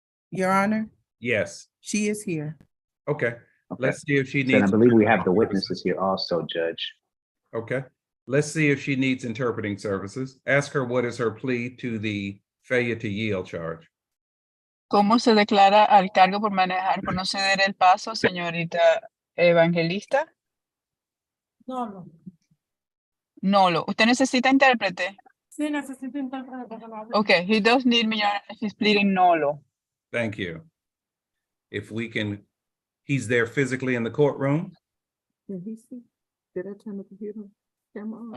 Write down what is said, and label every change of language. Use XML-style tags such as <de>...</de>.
<en>Your Honor, Yes. she is here. Okay, Okay. let's see if she Then I needs. believe we have the witnesses here also, Judge. Okay, let's see if she needs interpreting services. Ask her what is her plea to the failure to yield charge.</en> <es>¿Cómo se declara al cargo por manejar por no ceder el paso, señorita Evangelista? No. No, ¿usted necesita intérprete? Sí, necesito intérprete para que me hable.</es> <en>Okay, he does need me, he's pleading nolo. Thank you. If we can, he's there physically in the courtroom. Did he see? Did I turn the computer camera on?</en>